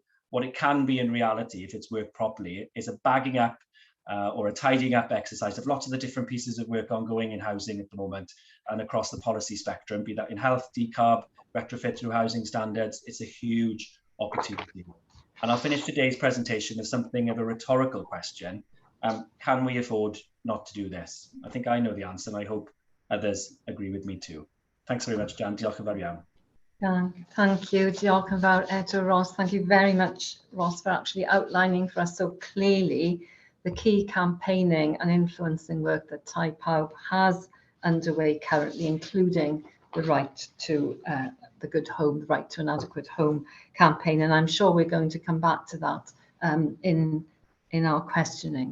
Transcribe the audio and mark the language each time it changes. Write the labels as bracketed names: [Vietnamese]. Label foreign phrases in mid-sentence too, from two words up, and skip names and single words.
[English] What it can be in reality, if it's worked properly, is a bagging up or a tidying up exercise of lots of the different pieces of work ongoing in housing at the moment and across the policy spectrum, be that in health, decarb, retrofit through housing standards. It's a huge opportunity. And I'll finish today's presentation with something of a rhetorical question. Can we afford not to do this? I think I know the answer, and I hope others agree with me too. Thanks very much, Jan. [Welsh] Diolch yn fawr iawn. [English] Thank you. [Welsh] Diolch yn fawr eto, Ross. [English] Thank you very much, Ross, for actually outlining for us so clearly the key campaigning and influencing work that Tai Pawb has underway currently, including the right to the good home, the right to an adequate home campaign. And I'm sure we're going to come back to that in our questioning.